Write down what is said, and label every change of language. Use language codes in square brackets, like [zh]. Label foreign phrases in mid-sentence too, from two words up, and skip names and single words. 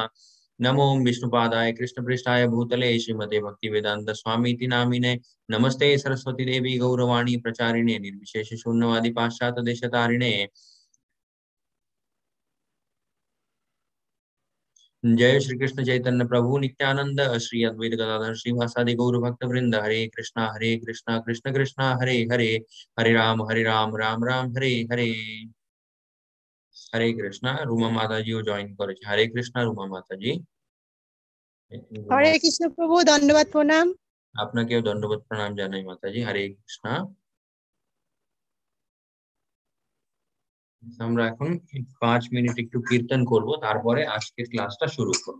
[sa] नमो विष्णुपादाय कृष्णपृष्ठाय भूतले श्रीमते भक्तिवेदांत स्वामीति नामिने। नमस्ते सरस्वती देवी गौरवाणी प्रचारिणे निर्विशेष शून्यवादी पाश्चात्य देशतारिणे। जय श्री कृष्ण चैतन्य प्रभु नित्यानंद श्री अद्वैत गदाधर श्रीवासादि गौर भक्त वृंद। हरे कृष्णा कृष्ण कृष्णा हरे हरे, हरे राम राम राम हरे हरे। [hi] हरे कृष्णा रूमा माता जी जॉइन करे। हरे कृष्णा रूमा माता जी। हरे कृष्ण प्रभु धन्यवाद प्रणाम। [bn] আপনাকেও ধন্যবাদ প্রণাম জানাই মাতাজি। হরে কৃষ্ণা। আমরা এখন 5 মিনিট একটু কীর্তন করব, তারপরে আজকের ক্লাসটা শুরু করব।